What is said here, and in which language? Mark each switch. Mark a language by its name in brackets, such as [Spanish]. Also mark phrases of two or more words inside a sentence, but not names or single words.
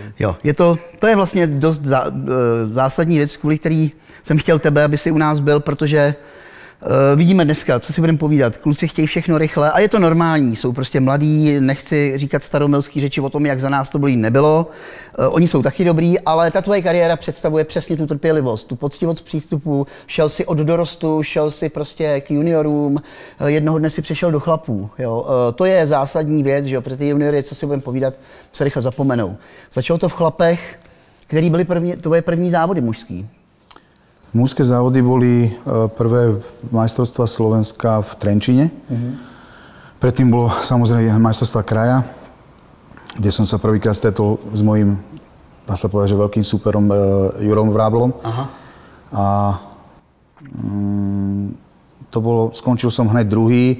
[Czech] Jo, to je vlastně dost zásadní věc, kvůli který jsem chtěl tebe, aby si u nás byl, protože vidíme dneska, co si budeme povídat, kluci chtějí všechno rychle a je to normální, jsou prostě mladí, nechci říkat staromilský řeči o tom, jak za nás to bylo nebylo, oni jsou taky dobrý, ale ta tvoje kariéra představuje přesně tu trpělivost, tu poctivost přístupu, šel si od dorostu, šel si prostě k juniorům, jednoho dne si přešel do chlapů, jo. To je zásadní věc, že jo, protože ty juniory, co si budeme povídat, se rychle zapomenou. Začalo to v chlapech, který byly tvoje první závody mužský. [Slovak] Mužské závody boli prvé majstrovstvá Slovenska v Trenčíne. Predtým bolo samozrejme majstrovstvá kraja, kde som sa prvýkrát stretol s mojím, dá sa povedať, že veľkým súperom Jurom Vráblom. A to bolo, skončil som hneď druhý.